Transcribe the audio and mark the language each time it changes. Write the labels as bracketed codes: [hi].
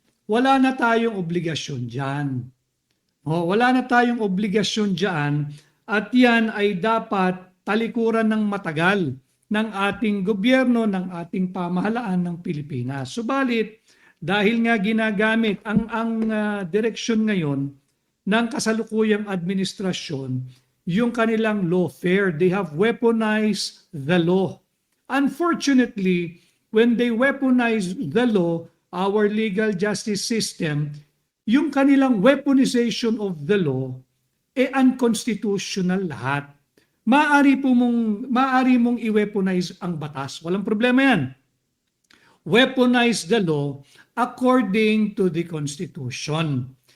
[tl] Wala na tayong obligasyon dyan. Wala na tayong obligasyon dyan at yan ay dapat talikuran ng matagal ng ating gobyerno, ng ating pamahalaan ng Pilipinas. Subalit, dahil nga ginagamit ang direksyon ngayon ng kasalukuyang administrasyon, yung kanilang lawfare, [en] they have weaponized the law. Unfortunately, when they weaponize the law, our legal justice system, [tl] yung kanilang [en] weaponization of the law, unconstitutional lahat. [tl] Maaari mong i-weaponize ang batas. Walang problema yan. [en] Weaponize the law according to the Constitution.